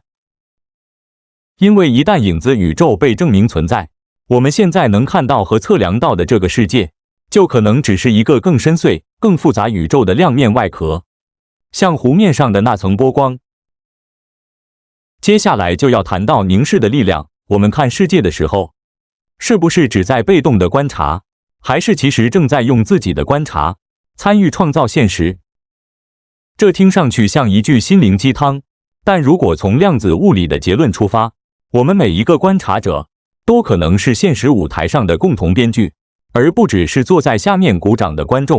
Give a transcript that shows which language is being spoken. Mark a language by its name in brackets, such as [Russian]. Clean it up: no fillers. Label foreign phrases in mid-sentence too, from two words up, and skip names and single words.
[Chinese] 因為一旦影子宇宙被證明存在，我們現在能看到和測量到的這個世界，就可能只是一個更深邃、更複雜宇宙的亮面外殼，像湖面上的那層波光。接下來就要談到凝視的力量。我們看世界的時候，是不是只在被動的觀察，還是其實正在用自己的觀察參與創造現實？這聽上去像一句心靈雞湯，但如果從量子物理的結論出發，我們每一個觀察者都可能是現實舞台上的共同編劇，而不只是坐在下面鼓掌的觀眾。